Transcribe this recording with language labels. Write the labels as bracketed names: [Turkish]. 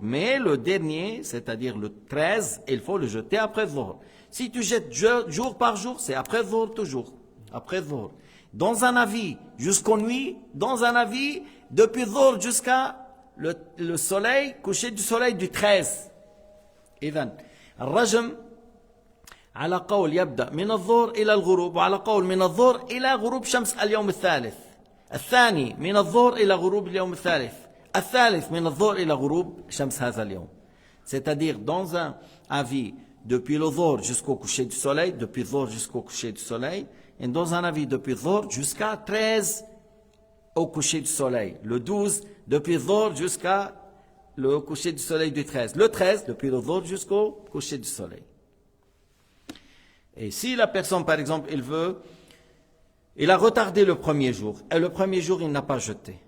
[French] Mais le dernier, c'est-à-dire le 13, il faut le jeter après Zuhr. Si tu jettes jour par jour, c'est après Zuhr toujours. Après Zuhr. Dans un avis, jusqu'aux nuits, dans un avis, depuis Zuhr jusqu'à le soleil, coucher du soleil du 13. [Arabic] إذن الرجم على قول يبدأ من الظهر إلى الغروب وعلى قول من الظهر إلى غروب شمس اليوم الثالث. الثاني من الظهر إلى غروب اليوم الثالث. الثالث من الظهر إلى غروب شمس هذا اليوم. [French] C'est-à-dire dans un avis depuis le Dhuhr jusqu'au coucher du soleil, depuis Dhuhr jusqu'au coucher du soleil, et dans un avis depuis Dhuhr jusqu'à 13 au coucher du soleil. Le 12 depuis Dhuhr jusqu'à le coucher du soleil du 13. Le 13 depuis le Dhuhr jusqu'au coucher du soleil. Et si la personne, par exemple, il a retardé le premier jour, et le premier jour, il n'a pas jeté.